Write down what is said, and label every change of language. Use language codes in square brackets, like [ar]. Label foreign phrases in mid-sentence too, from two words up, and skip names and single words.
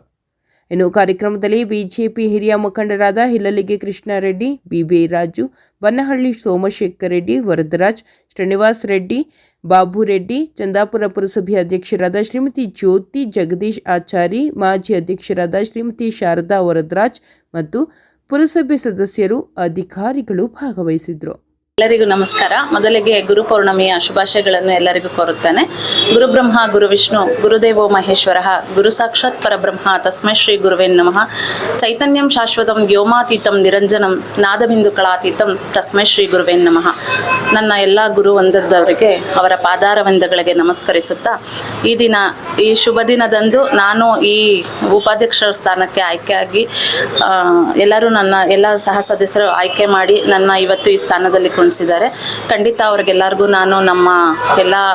[kn] ಇನ್ನು ಕಾರ್ಯಕ್ರಮದಲ್ಲಿ ಬಿಜೆಪಿ ಹಿರಿಯ ಮುಖಂಡರಾದ ಹಿಲ್ಲಲಿಗೆ ಕೃಷ್ಣಾರೆಡ್ಡಿ, ಬಿಬಿ ರಾಜು, ಬನ್ನಹಳ್ಳಿ ಸೋಮಶೇಖರ್ ರೆಡ್ಡಿ, ವರದರಾಜ್, ಶ್ರೀನಿವಾಸ್ ರೆಡ್ಡಿ, ಬಾಬು ರೆಡ್ಡಿ, ಚಂದಾಪುರ ಪುರಸಭೆ ಅಧ್ಯಕ್ಷರಾದ ಶ್ರೀಮತಿ ಜ್ಯೋತಿ ಜಗದೀಶ್ ಆಚಾರಿ, ಮಾಜಿ ಅಧ್ಯಕ್ಷರಾದ ಶ್ರೀಮತಿ ಶಾರದಾ ವರದರಾಜ್ ಮತ್ತು ಪುರಸಭೆ ಸದಸ್ಯರು, ಅಧಿಕಾರಿಗಳು ಭಾಗವಹಿಸಿದ್ರು. ಎಲ್ಲರಿಗೂ ನಮಸ್ಕಾರ. ಮೊದಲಿಗೆ ಗುರು ಪೌರ್ಣಮಿಯ ಶುಭಾಶಯಗಳನ್ನು ಎಲ್ಲರಿಗೂ ಕೋರುತ್ತೇನೆ. [sa] ಗುರು ಬ್ರಹ್ಮ ಗುರು ವಿಷ್ಣು ಗುರುದೇವೋ ಮಹೇಶ್ವರ ಗುರು ಸಾಕ್ಷಾತ್ ಪರಬ್ರಹ್ಮ ತಸ್ಮೈ ಶ್ರೀ ಗುರುವೇ ನಮಃ. ಚೈತನ್ಯಂ ಶಾಶ್ವತಂ ವ್ಯೋಮಾತೀತಂ ನಿರಂಜನಂ ನಾದಬಿಂದು ಕಳಾತೀತಂ ತಸ್ಮೈ ಶ್ರೀ ಗುರುವೇ ನಮಃ. [kn] ನನ್ನ ಎಲ್ಲ ಗುರು ವಂದದವರಿಗೆ ಅವರ ಪಾದಾರವಿಂದಗಳಿಗೆ ನಮಸ್ಕರಿಸುತ್ತಾ ಈ ಶುಭ ದಿನದಂದು ನಾನು ಈ ಉಪಾಧ್ಯಕ್ಷರ ಸ್ಥಾನಕ್ಕೆ ಆಯ್ಕೆಯಾಗಿ ಎಲ್ಲರೂ ನನ್ನ ಎಲ್ಲ ಸಹ ಸದಸ್ಯರು ಆಯ್ಕೆ ಮಾಡಿ ನನ್ನ ಇವತ್ತು ಈ ಸ್ಥಾನದಲ್ಲಿ ಖಂಡಿತ ಅವ್ರಿಗೆಲ್ಲರಿಗೂ ನಾನು ನಮ್ಮ ಎಲ್ಲ